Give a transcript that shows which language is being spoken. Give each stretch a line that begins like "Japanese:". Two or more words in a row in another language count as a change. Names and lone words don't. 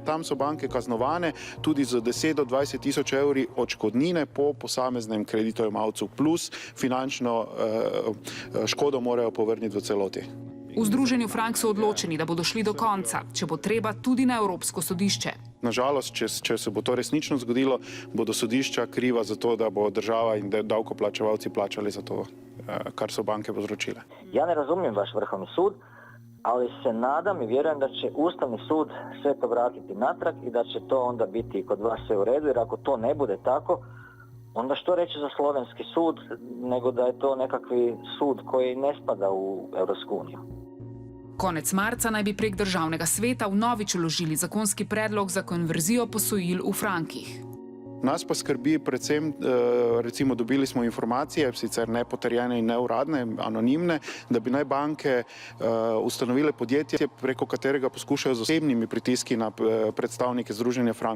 Slovenian: Tam so banke kaznovane tudi z 10 do 20 tisoč evri odškodnine po posameznem kreditojemalcu, plus finančno škodo morajo povrniti v celoti. V združenju Frank so odločeni, da bodo šli do konca, če bo treba tudi na Evropsko sodišče. Nažalost, če se bo to resnično zgodilo, bodo sodišča kriva za to, da bo država in davkoplačevalci plačali za to, kar so banke povzročile.
Croatian: Ja ne razumijem vaš Vrhovni sud, ali se nadam i vjerujem da će Ustavni sud sve to vratiti natrag i da će to onda biti kod vas sve u redu, jer ako to ne bude tako, onda što reći za slovenski sud, nego da je to nekakvi sud koji ne spada u Europsku uniju.
Slovenian: Konec marca naj bi prek državnega sveta vnovič vložili zakonski predlog za konverzijo posojil v frankih. Nas pa skrbi predvsem, recimo dobili smo informacije, sicer nepotrjene in neuradne, anonimne, da bi naj banke ustanovile podjetje, preko katerega poskušajo z osebnimi pritiski na predstavnike Združenja Frank.